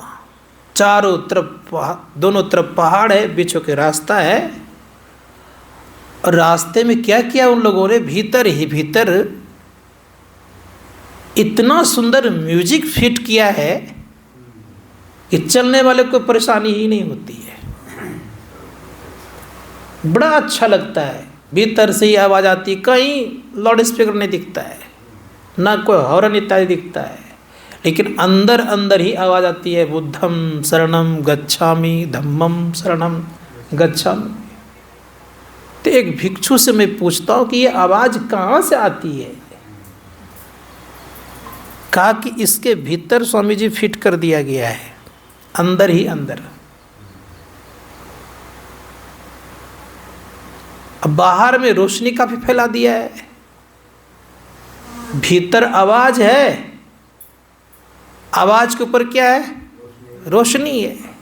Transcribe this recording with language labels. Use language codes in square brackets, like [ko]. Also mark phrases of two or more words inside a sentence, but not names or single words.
[hi] वहाँ चारों तरफ दोनों तरफ पहाड़ है, बीचों के रास्ता है, और रास्ते में क्या किया उन लोगों ने, भीतर ही भीतर इतना सुंदर म्यूजिक फिट किया है कि चलने वाले को परेशानी ही नहीं होती है। बड़ा अच्छा लगता है, भीतर से ही आवाज़ आती है, कहीं लाउड स्पीकर नहीं दिखता है, ना कोई हॉर्न इत्यादि दिखता है, लेकिन अंदर अंदर ही आवाज़ आती है, [pi] बुद्धम शरणम गच्छामि, धम्मम शरणम गच्छामि। [hi] तो एक भिक्षु से मैं पूछता हूँ कि ये आवाज़ कहाँ से आती है? कहा कि इसके भीतर स्वामी जी फिट कर दिया गया है, अंदर ही अंदर। अब बाहर में रोशनी काफी फैला दिया है, भीतर आवाज है, आवाज के ऊपर क्या है, रोशनी है।